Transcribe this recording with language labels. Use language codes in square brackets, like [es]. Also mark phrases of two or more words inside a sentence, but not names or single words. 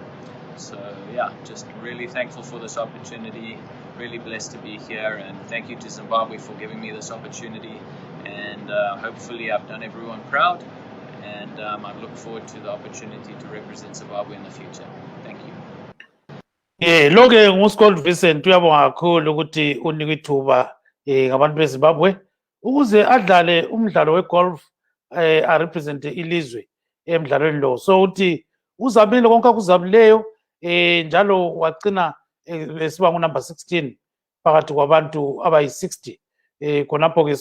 [en] So just really thankful for this opportunity. Really blessed to be here, and thank you to Zimbabwe for giving me this opportunity. And hopefully I've done everyone proud. And I look forward to the opportunity to represent Zimbabwe in the future. Thank you. [nd] Lo ke nguScott Vincent uyabonga kakhulu ukuthi unika ithuba ngabantu beZimbabwe ukuze adlale umdlalo wegolf arepresente ilizwe emdlalweni lo. So uthi uzamile konke akuzabileyo njalo wagcina esiba ngunumber 16 phakathi kwabantu abayi-60 khonapho ke.